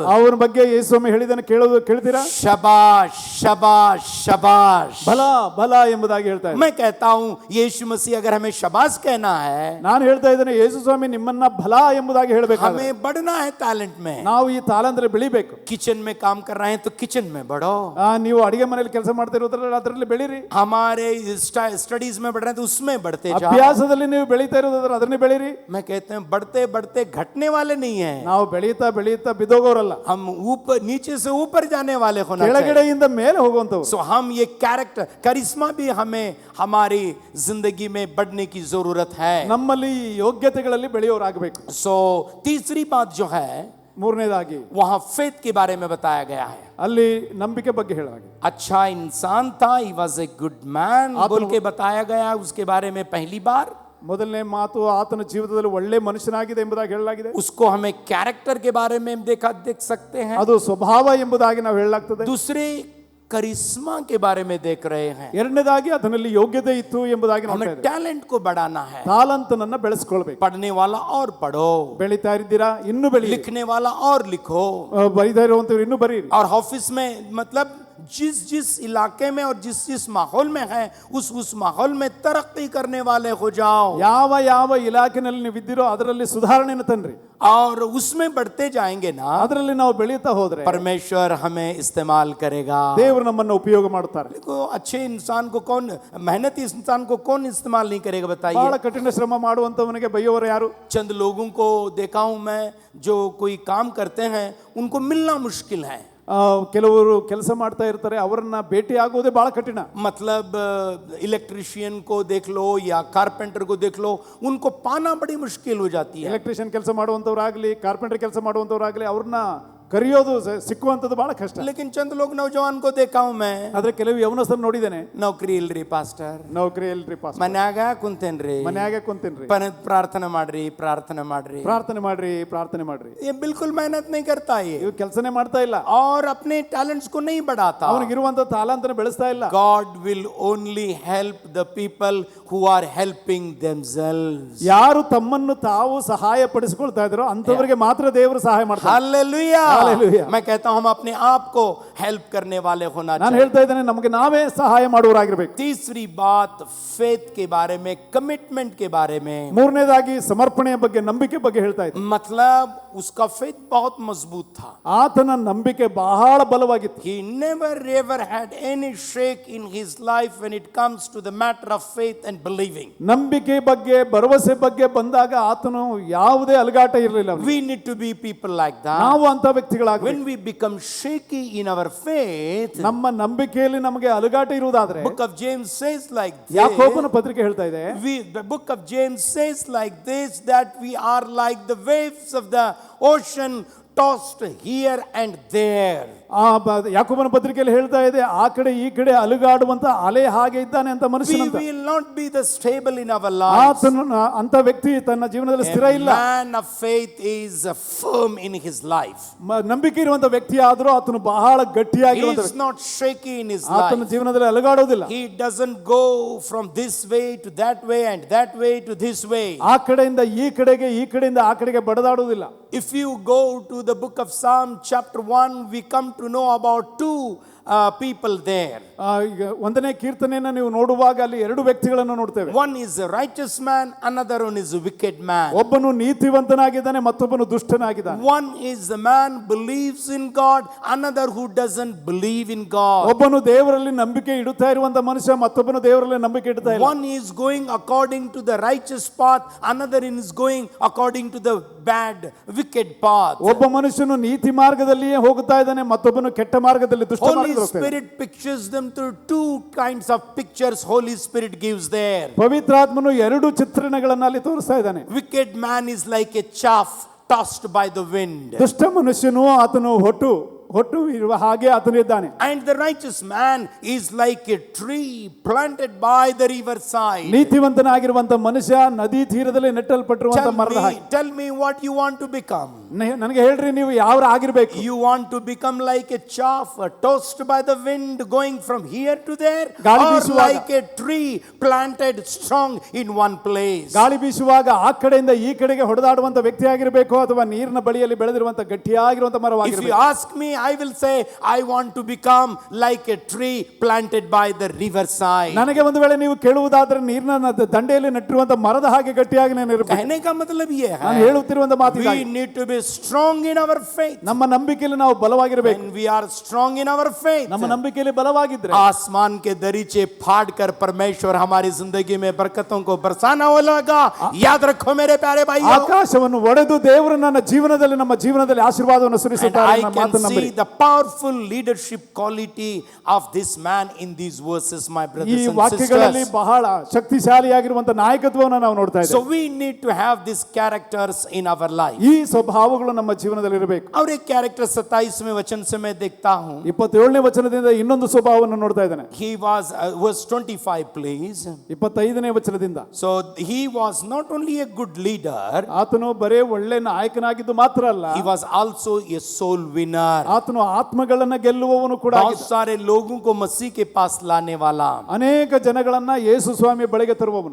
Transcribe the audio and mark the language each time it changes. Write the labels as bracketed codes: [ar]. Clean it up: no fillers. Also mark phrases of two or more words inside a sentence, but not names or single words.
[kn] ಅವನ ಬಗ್ಗೆ ಯೇಸು ಸ್ವಾಮಿ ಹೇಳಿದನ್ನು ಕೇಳ್ತೀರಾ? [hi] शबाश शबाश शबाश, [kn] ಬಲ ಬಲ ಎಂಬುದಾಗಿ ಹೇಳ್ತಾ ಇದ್ದಾರೆ। [hi] मैं कहता हूं यीशु मसीह अगर हमें शबाश कहना है, [kn] ನಾನು ಹೇಳ್ತಾ ಇದ್ದೇನೆ, ಯೇಸು ಸ್ವಾಮಿ ನಿಮ್ಮನ್ನ ಬಲ ಎಂಬುದಾಗಿ ಹೇಳಬೇಕು। [hi] हमें बढ़ना है टैलेंट में। [kn] ನಾವು ಈ ತಾಲಂದ್ರೆ ಬೆಳಿಬೇಕು। [hi] किचन में काम कर रहे हैं तो किचन में बढ़ो। [kn] ನೀವು ಅಡಿಗೆ ಮನೆಯಲ್ಲಿ ಕೆಲಸ ಮಾಡ್ತಾ ಇರೋದ್ರಲ್ಲಿ ಅದರಲ್ಲಿ ಬೆಳೀರಿ। [hi] हमारे स्टडीज में बढ़ रहे हैं तो उसमें बढ़ते जाओ। [kn] ಅಭ್ಯಾಸದಲ್ಲಿ ನೀವು ಬೆಳೀತಾ ಇರೋದ್ರ ಅದನ್ನೇ ಬೆಳೀರಿ। [hi] मैं कहते हैं बढ़ते बढ़ते घटने वाले नहीं है, [kn] ನಾವು ಬೆಳೀತಾ ಬೆಳೀತಾ ಬಿದ್ದೋಗೋರಲ್ಲ, [hi] हम ऊपर नीचे से ऊपर जाने वाले होना चाहिए। [kn] ಕೆಳಗಡೆಯಿಂದ ಮೇಲೆ ಹೋಗುವಂತವ್ರು। [hi] सो हम ये कैरेक्टर करिश्मा भी हमें हमारी जिंदगी में बढ़ने की जरूरत है। [kn] ನಮ್ಮಲ್ಲಿ ಯೋಗ್ಯತೆಗಳಲ್ಲಿ ಬೆಳೆಯೋರಾಗಬೇಕು। [hi] सो तीसरी बात जो है, [kn] ಮೂರನೇದಾಗಿ [hi] वहां फेथ के बारे में बताया गया है। [kn] ಅಲ್ಲಿ ನಂಬಿಕೆ ಬಗ್ಗೆ ಹೇಳಲಾಗಿದೆ। [hi] अच्छा इंसान था, [en] He was a good man [hi] बोल के बताया गया उसके बारे में पहली बार। [kn] ಮೊದಲನೇ ಮಾತು ಆತನ ಜೀವಿತದಲ್ಲಿ ಒಳ್ಳೆ ಮನುಷ್ಯನಾಗಿದೆ ಎಂಬುದಾಗಿ ಹೇಳಲಾಗಿದೆ. [hi] उसको हमें कैरेक्टर के बारे में देख सकते हैं. [kn] ಅದು ಸ್ವಭಾವ ಎಂಬುದಾಗಿ ನಾವು ಹೇಳಲಾಗ್ತದೆ. [hi] दूसरे करिश्मा के बारे में देख रहे हैं. [kn] ಎರಡನೇದಾಗಿ ಅದರಲ್ಲಿ ಯೋಗ್ಯತೆ ಇತ್ತು ಎಂಬುದಾಗಿ [hi] हमें [kn] ನೋಡ್ತಾ ಇದ್ದೇವೆ. [hi] टैलेंट को बढ़ाना है. [kn] ತಾಲಂತನನ್ನ ಬೆಳೆಸ್ಕೊಳ್ಬೇಕು. [hi] पढ़ने वाला और पढ़ो, [kn] ಬೆಳೀತಾ ಇದ್ದೀರಾ ಇನ್ನೂ ಬೆಳಿ. [hi] लिखने वाला और लिखो, [kn] ಬರೀತಾ ಇರುವಂತವ್ರು ಇನ್ನೂ ಬರೀರಿ. [hi] और ऑफिस में मतलब जिस जिस इलाके में और जिस जिस माहौल में है उस माहौल में तरक्की करने वाले हो जाओ. [kn] ಯಾವ ಯಾವ ಇಲಾಖೆನಲ್ಲಿ ನೀವು ಇದ್ದೀರೋ ಅದರಲ್ಲಿ ಸುಧಾರಣೆಯನ್ನು ತನ್ರಿ. [hi] और उसमें बढ़ते जाएंगे ना, [kn] ಅದರಲ್ಲಿ ನಾವು ಬೆಳೀತಾ ಹೋದ್ರೆ [hi] परमेश्वर हमें इस्तेमाल करेगा. [kn] ದೇವರು ನಮ್ಮನ್ನು ಉಪಯೋಗ ಮಾಡುತ್ತಾರೆ. [hi] देखो अच्छे इंसान को कौन, मेहनती इंसान को कौन इस्तेमाल नहीं करेगा बताइए. [kn] ಬಹಳ ಕಠಿಣ ಶ್ರಮ ಮಾಡುವಂತವನಿಗೆ ಬೈಯೋರು ಯಾರು? [hi] चंद लोगों को देखा हूं मैं जो कोई काम करते हैं उनको मिलना मुश्किल है. [kn] ಕೆಲವರು ಕೆಲಸ ಮಾಡ್ತಾ ಇರ್ತಾರೆ, ಅವರನ್ನ ಭೇಟಿ ಆಗೋದೇ ಬಹಳ ಕಠಿಣ. [hi] मतलब इलेक्ट्रिशियन को देख लो या कारपेंटर को देख लो, उनको पाना बड़ी मुश्किल हो जाती है. [kn] ಎಲೆಕ್ಟ್ರಿಷಿಯನ್ ಕೆಲಸ ಮಾಡುವಂತವರಾಗ್ಲಿ, ಕಾರ್ಪೆಂಟರ್ ಕೆಲಸ ಮಾಡುವಂತವರಾಗ್ಲಿ, ಅವ್ರನ್ನ ಕರೆಯೋದು ಸಿಕ್ಕುವಂತದ್ದು ಬಹಳ ಕಷ್ಟ. [hi] लेकिन चंद लोग नौजवान को देखा हूं मैं, [kn] ಆದ್ರೆ ಕೆಲವು ಯವನಸ್ಥರನ್ನ ನೋಡಿದ್ದೇನೆ. ನೌಕರಿ ಇಲ್ರಿ ಪಾಸ್ಟರ್, ನೌಕರಿ ಇಲ್ರಿ ಪಾಸ್ಟರ್, ಮನ್ಯಾಗ ಕುಂತೇನ್ರಿ, ಮನ್ಯಾಗ ಕುಂತೇನ್ರಿ, ಪ್ರಾರ್ಥನೆ ಮಾಡ್ರಿ, ಪ್ರಾರ್ಥನೆ ಮಾಡ್ರಿ, ಪ್ರಾರ್ಥನೆ ಮಾಡ್ರಿ, ಪ್ರಾರ್ಥನೆ ಮಾಡ್ರಿ. [hi] ये बिल्कुल मेहनत नहीं करता है, [kn] ಇವ್ ಕೆಲಸನೇ ಮಾಡ್ತಾ ಇಲ್ಲ, [hi] और अपने टैलेंट्स को नहीं बढ़ाता. [kn] ಅವನಿಗಿರುವಂತ ತಾಲಂತನ ಬೆಳೆಸ್ತಾ ಇಲ್ಲ. [en] God will only help the people who are helping themselves. [kn] ಯಾರು ತಮ್ಮನ್ನು ತಾವು ಸಹಾಯ ಪಡಿಸಿಕೊಳ್ತಾ ಇದ್ದಾರೋ ಅಂತವರಿಗೆ ಮಾತ್ರ ದೇವರು ಸಹಾಯ ಮಾಡ್ತಾರೆ. [hi] हालेलुया. हालेलुया. मैं कहता हूं हम अपने आप को हेल्प करने वाले होना [kn] ನಾನು [hi] चाहिए. [kn] ಹೇಳ್ತಾ ಇದ್ದೇನೆ ನಮಗೆ ನಾವೇ ಸಹಾಯ ಮಾಡುವವರಾಗಿರಬೇಕು. [hi] तीसरी बात फेथ के बारे में, कमिटमेंट के बारे में. [kn] ಮೂರನೇದಾಗಿ ಸಮರ್ಪಣೆಯ ಬಗ್ಗೆ, ನಂಬಿಕೆ ಬಗ್ಗೆ ಹೇಳ್ತಾ ಇದ್ದೆ. [hi] मतलब उसका फेथ बहुत मजबूत था. [kn] ಆತನ ನಂಬಿಕೆ ಬಹಳ ಬಲವಾಗಿತ್ತು. [en] He never ever had any shake in his life when it comes to the matter of faith and believing. [kn] ನಂಬಿಕೆ ಬಗ್ಗೆ, ಭರವಸೆ ಬಗ್ಗೆ ಬಂದಾಗ ಆತನು ಯಾವುದೇ ಅಲುಗಾಟ ಇರಲಿಲ್ಲ. [en] We need to be people like that. [kn] ನಾವು ಅಂತ ವ್ಯಕ್ತಿಗಳಾಗಬೇಕು. [en] When we become shaky in our faith, [kn] ನಮ್ಮ ನಂಬಿಕೆಯಲ್ಲಿ ನಮಗೆ ಅಲುಗಾಟ ಇರುವುದಾದ್ರೆ, [en] book of James says like this. [kn] ಯಾಕೋಬನ ಪತ್ರಿಕೆ ಹೇಳ್ತಾ ಇದೆ, [en] The book of James says like this, that we are like the waves of the ocean, tossed here and there. [kn] ಯಾಕೋಬನ ಪತ್ರಿಕೆಯಲ್ಲಿ ಹೇಳ್ತಾ ಇದೆ, ಆ ಕಡೆ ಈ ಕಡೆ ಅಲುಗಾಡುವಂತ ಅಲೆ ಹಾಗೆ ಇದ್ದಾನೆ ಅಂತ ಮನುಷ್ಯನಂತ. [en] We will not be the stable in our lives. [kn] ಆತನು ಅಂತ ವ್ಯಕ್ತಿ ತನ್ನ ಜೀವನದಲ್ಲಿ ಸ್ಥಿರ ಇಲ್ಲ. [en] A man of faith is firm in his life. [kn] ನಂಬಿಕೆ ಇರುವಂತ ವ್ಯಕ್ತಿ ಆದರೂ ಆತನು ಬಹಳ ಗಟ್ಟಿಯಾಗಿರುವಂತ [en] He is not shaky in his [kn] ಆತನ [en] life. [kn] ಜೀವನದಲ್ಲಿ ಅಲುಗಾಡೋದಿಲ್ಲ. [en] He doesn't go from this way to that way and that way to this way. [kn] ಆ ಕಡೆಯಿಂದ ಈ ಕಡೆಗೆ, ಈ ಕಡೆಯಿಂದ ಆ ಕಡೆಗೆ ಬಡದಾಡುವುದಿಲ್ಲ. [en] If you go to the book of Psalm chapter 1, we come to know about two people there. [kn] ಈಗ ಒಂದನೇ ಕೀರ್ತನೆಯನ್ನು ನೀವು ನೋಡುವಾಗ ಅಲ್ಲಿ ಎರಡು ವ್ಯಕ್ತಿಗಳನ್ನು ನೋಡ್ತೇವೆ. [en] One is a righteous man, another one is a wicked man. [kn] ಒಬ್ಬನು ನೀತಿವಂತನಾಗಿದ್ದಾನೆ, ಮತ್ತೊಬ್ಬನು ದುಷ್ಟನಾಗಿದ್ದಾನೆ. [en] One is the man believes in God, another who doesn't believe in God. [kn] ಒಬ್ಬನು ದೇವರಲ್ಲಿ ನಂಬಿಕೆ ಇಡುತ್ತಾ ಇರುವಂತ ಮನುಷ್ಯ, ಮತ್ತೊಬ್ಬನು ದೇವರಲ್ಲಿ ನಂಬಿಕೆ ಇಡುತ್ತಾ ಇಲ್ಲ. [en] One is going according to the righteous path, another is going according to the bad wicked path. [kn] ಒಬ್ಬ ಮನುಷ್ಯನು ನೀತಿ ಮಾರ್ಗದಲ್ಲಿಯೇ ಹೋಗುತ್ತಾ ಇದ್ದಾನೆ, ಮತ್ತೊಬ್ಬನು ಕೆಟ್ಟ ಮಾರ್ಗದಲ್ಲಿ ದುಷ್ಟ [en] Holy [kn] ಮಾರ್ಗದಲ್ಲಿ ಹೋಗ್ತಾನೆ. [en] Spirit pictures them through two kinds of pictures Holy Spirit gives there. [kn] ಪವಿತ್ರಾತ್ಮನು ಎರಡು ಚಿತ್ರಣಗಳನ್ನು ಅಲ್ಲಿ ತೋರಿಸ್ತಾ ಇದ್ದಾನೆ. [en] Wicked man is like a chaff tossed by the wind. [kn] ದುಷ್ಟ ಮನುಷ್ಯನು ಆತನು ಹೊಟ್ಟು ಇರುವ ಹಾಗೆ ಆತನು ಇದ್ದಾನೆ. [en] And the righteous man is like a tree planted by the river side. [kn] ನೀತಿವಂತನಾಗಿರುವಂತ ಮನುಷ್ಯ ನದಿ ತೀರದಲ್ಲಿ ನೆಟ್ಟಲ್ಪಟ್ಟಿರುವಂತ ಮರದ ಹಾಗೆ. [en] Tell me what you want to become. [kn] ನನಗೆ ಹೇಳ್ರಿ, ನೀವು ಯಾವ ಆಗಿರ್ಬೇಕು? [en] You want to become like a chaff tossed by the wind going from here to there, or like a tree planted strong in one place? [kn] ಗಾಳಿ ಬೀಸುವಾಗ ಆ ಕಡೆಯಿಂದ ಈ ಕಡೆಗೆ ಹೊಡೆದಾಡುವಂತ ವ್ಯಕ್ತಿ ಆಗಿರಬೇಕು, ಅಥವಾ ನೀರಿನ ಬಳಿಯಲ್ಲಿ ಬೆಳೆದಿರುವಂತ ಗಟ್ಟಿಯಾಗಿರುವಂತ ಮರವಾಗಿರಬೇಕು? [en] If you ask me, I will say I want to become like a tree planted by the river side. [kn] ನನಗೆ ಒಂದು ವೇಳೆ ನೀವು ಕೇಳುವುದಾದ್ರೆ ನೀರಿನ ದಂಡೆಯಲ್ಲಿ ನೆಟ್ಟಿರುವಂತ ಮರದ ಹಾಗೆ ಗಟ್ಟಿಯಾಗಿ ನಾನು ಇರಬೇಕು. [hi] कहने का मतलब ये है, [kn] ನಾನು ಹೇಳುತ್ತಿರುವಂತ ಮಾತು [en] we need to be strong in our faith. [kn] ನಮ್ಮ ನಂಬಿಕೆಯಲ್ಲಿ ನಾವು ಬಲವಾಗಿರಬೇಕು. [en] When we are strong in our faith, [kn] ನಮ್ಮ ನಂಬಿಕೆಯಲ್ಲಿ ಬಲವಾಗಿದ್ರೆ [hi] आसमान के दरीचे फाड़कर परमेश्वर हमारी जिंदगी में बरकतों को बरसाना होगा. याद रखो मेरे प्यारे भाइयों, [kn] ಆಕಾಶವನ್ನು ಒಡೆದು ದೇವರು ನನ್ನ ಜೀವನದಲ್ಲಿ, ನಮ್ಮ ಜೀವನದಲ್ಲಿ ಆಶೀರ್ವಾದವನ್ನು ಸುರಿಸುತ್ತಾರೆ. [en] I can see the powerful leadership quality of this man in these verses, my [kn] ಈ [en] brothers and [kn] ವಾಕ್ಯಗಳಲ್ಲಿ [en] sisters. [kn] ಬಹಳ ಶಕ್ತಿಶಾಲಿಯಾಗಿರುವಂತ ನಾಯಕತ್ವವನ್ನು ನಾವು ನೋಡ್ತಾ [en] So [kn] ಇದ್ದೇವೆ. [en] we need to have these characters in our life. [kn] ಈ ಸ್ವಭಾವಗಳು ನಮ್ಮ ಜೀವನದಲ್ಲಿ ಇರಬೇಕು. [hi] और एक कैरेक्टर 27वें वचन से मैं देखता हूँ. [kn] 27ನೇ ವಚನದಿಂದ ಇನ್ನೊಂದು ಸ್ವಭಾವವನ್ನು ನೋಡ್ತಾ ಇದ್ದೇನೆ. [en] He was verse 25 please. [kn] 25ನೇ ವಚನದಿಂದ [en] So he was not only a good leader, [kn] ಆತನು ಬರೇ ಒಳ್ಳೆ ನಾಯಕನಾಗಿದ್ದು ಮಾತ್ರ ಅಲ್ಲ, [en] he was also a soul winner. [kn] ಆತನು ಆತ್ಮಗಳನ್ನ ಗೆಲ್ಲುವವನು ಕೂಡ [hi] बहुत [kn] ಆಗಿದ್ದ. [hi] सारे लोगों को मसीह के पास लाने वाला. [kn] ಅನೇಕ ಜನಗಳನ್ನ ಯೇಸು ಸ್ವಾಮಿ ಬಳಿಗೆ ತರುವವನು.